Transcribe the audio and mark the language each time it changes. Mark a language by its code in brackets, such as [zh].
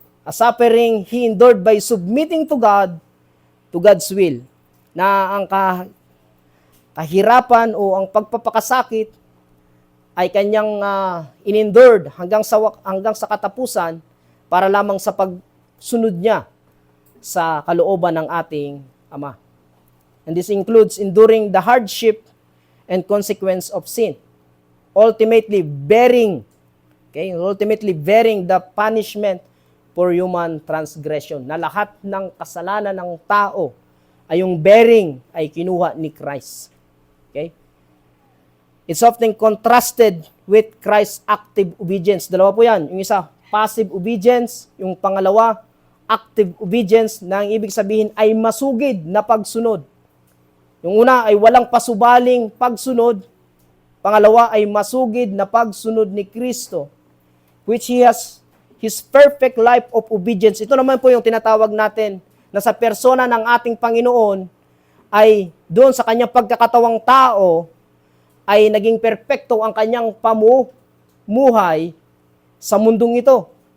[en] A suffering he endured by submitting to God, to God's will, [tl] na ang kahirapan o ang pagpapakasakit ay kanyang in-endured hanggang sa katapusan para lamang sa pagsunod niya sa kalooban ng ating Ama. [en] And this includes enduring the hardship and consequence of sin. Ultimately bearing the punishment for human transgression. [tl] Na lahat ng kasalanan ng tao ay yung bearing ay kinuha ni Christ. [en] Okay? It's often contrasted with Christ's active obedience. [tl] Dalawa po yan. Yung isa, passive obedience. Yung pangalawa, active obedience, na ang ibig sabihin ay masugid na pagsunod. Yung una ay walang pasubaling pagsunod. Pangalawa ay masugid na pagsunod ni Kristo, [en] which He has His perfect life of obedience. [tl] Ito naman po yung tinatawag natin na sa persona ng ating Panginoon ay doon sa kanyang pagkakatawang tao ay naging perpekto ang kanyang pamumuhay sa mundong ito.